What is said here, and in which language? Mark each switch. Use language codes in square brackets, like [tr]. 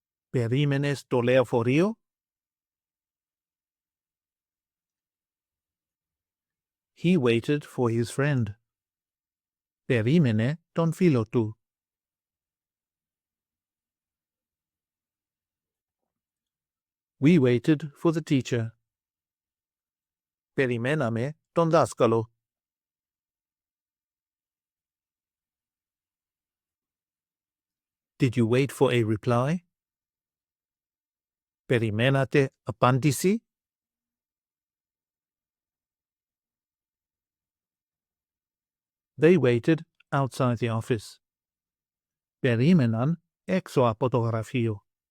[el] Περίμενες το λεωφορείο? [en] He waited for his friend. [el] Περίμενε τον φίλο του. [en] We waited for the teacher. [el] Περιμέναμε τον δάσκαλο. [en] Did you wait for a reply? [el] Περιμένατε απάντηση? [en] They waited outside the office. [el] Περίμεναν έξω από το γραφείο.